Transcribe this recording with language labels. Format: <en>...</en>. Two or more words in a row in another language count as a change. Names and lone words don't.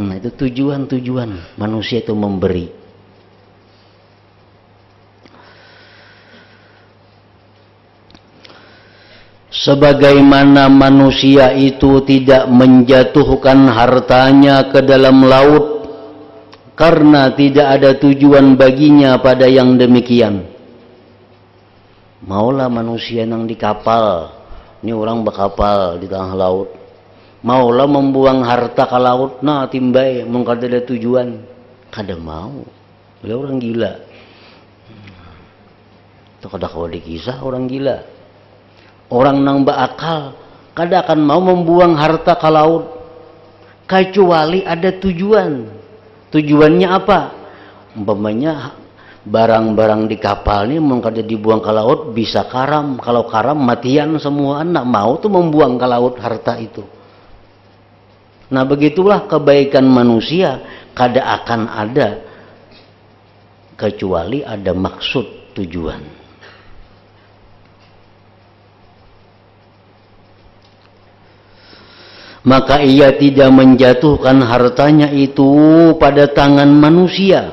<id>Nah, itu tujuan-tujuan manusia itu memberi. Sebagaimana manusia itu tidak menjatuhkan hartanya ke dalam laut karena tidak ada tujuan baginya pada yang demikian.</id> <bjn>Maulah manusia yang di kapal, ini orang berkapal di tengah laut, Maulah membuang harta ke laut, nah timbai mun kada ada tujuan, kada mau.</bjn> <id>Dia orang gila.</id> <bjn>Itu kada kawa dikisah orang gila. Orang nang beakal kada akan mau membuang harta ke laut kecuali ada tujuan. Tujuannya apa? Umpamanya barang-barang di kapal ini mun kada dibuang ke laut bisa karam. Kalau karam matian semua anak, mau tuh membuang ke laut harta itu. Nah begitulah kebaikan manusia kada akan ada kecuali ada maksud tujuan.</bjn> <id>Maka ia tidak menjatuhkan hartanya itu pada tangan manusia.</id>